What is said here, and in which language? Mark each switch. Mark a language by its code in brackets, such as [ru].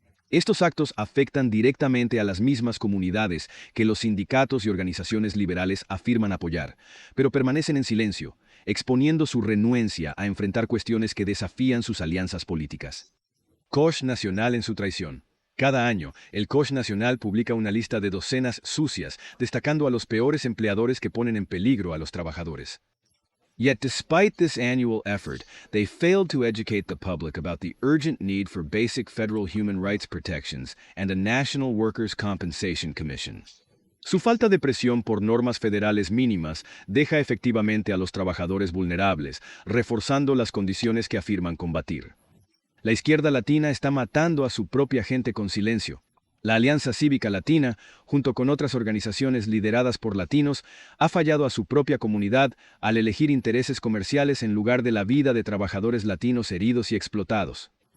[es] Estos actos afectan directamente a las mismas comunidades que los sindicatos y organizaciones liberales afirman apoyar, pero permanecen en silencio, exponiendo su renuencia a enfrentar cuestiones que desafían sus alianzas políticas. Koch Nacional en su traición. Cada año, el Koch Nacional publica una lista de docenas sucias, destacando a los peores empleadores que ponen en peligro a los trabajadores. [en] Yet despite this annual effort, they failed to educate the public about the urgent need for basic federal human rights protections and a National Workers' Compensation Commission. [es] Su falta de presión por normas federales mínimas deja efectivamente a los trabajadores vulnerables, reforzando las condiciones que afirman combatir. La izquierda latina está matando a su propia gente con silencio. La Alianza Cívica Latina, junto con otras organizaciones lideradas por latinos, ha fallado a su propia comunidad al elegir intereses comerciales en lugar de la vida de trabajadores latinos heridos y explotados.